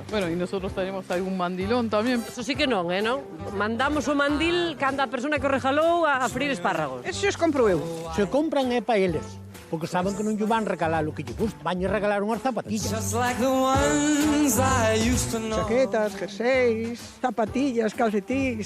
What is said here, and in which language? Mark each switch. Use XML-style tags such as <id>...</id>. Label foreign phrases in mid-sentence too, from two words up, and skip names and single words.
<es>Bueno, y nosotros tenemos algún mandilón también. Eso sí que non,</es> <gl>non? Mandamos o mandil cando a persona que o regalou a freír espárragos. Eso os compro eu. Se compran é para eles, porque saben que non lle van regalar o que lle gusta. Van regalar unhas zapatillas. Chaquetas, jerseis, zapatillas, calcetís.</gl>